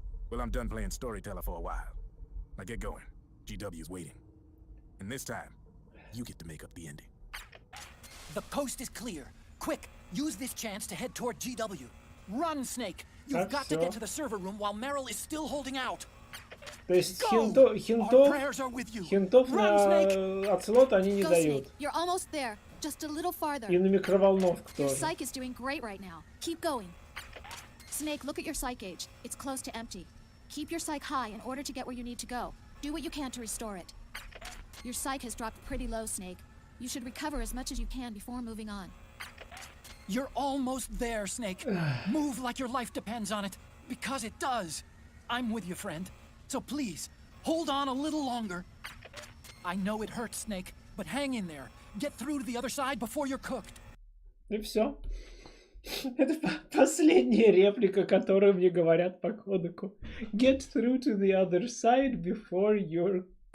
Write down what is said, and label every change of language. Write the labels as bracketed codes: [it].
[en] Well, I'm done playing storyteller for a while. Now get going. GW's waiting. And this time, you get to make up the ending. The coast is clear. Quick, use this chance to head toward GW. Run, Snake! You've got to get to the server room while Meryl is still holding out. [ru] То есть хинтов на отслот они не дают. [en] You're almost there. Just a little farther. [ru] И на микроволновку [en] Your [ru] тоже. [en] psych is doing great right now. Keep going. Snake, look at your psych gauge. It's close to empty. Keep your psych high in order to get where you need to go. Do what you can to restore it. Your psych has dropped pretty low, Snake. You should recover as much as you can before moving on. You're almost there, Snake. Move like your life depends on it, because it does. I'm with you, friend. So please, hold on a little longer. I know it hurts, Snake, but hang in there. Get through to the other side before you're cooked. [ru] И все. Это последняя реплика, которую мне говорят по кодеку. [en] Get through to the other side before you're...